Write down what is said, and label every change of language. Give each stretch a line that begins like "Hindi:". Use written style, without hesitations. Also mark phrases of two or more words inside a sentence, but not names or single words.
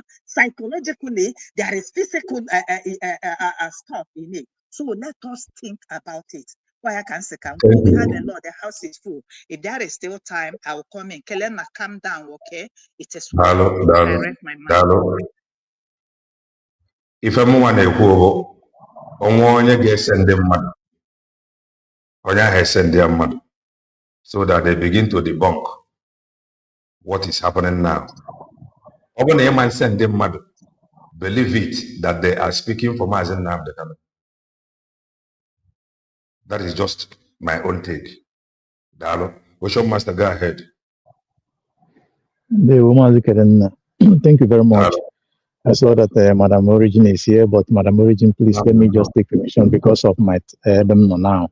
English: Psychologically, there is physical stuff in it. So let us think about it. Why I can say, we had a lot, the house is full. If there is still time, I will come in. Kelena, calm down, okay? It is well. I rest my mind. If I'm one
Igbo: onye ga-esende mmadụ onye ahụ esende mmadụ,
English: so that they begin to debunk what is happening now.
Igbo: Ọ bụ na ịma sende mmadụ,
English: believe it that they are speaking for Maazị Nnamdi Kanu. That is just my own take. Dalo, Ocean Master, go ahead. Thank you very much. I saw that Madam Origin is here, but Madam Origin, please let me just take permission because of my now.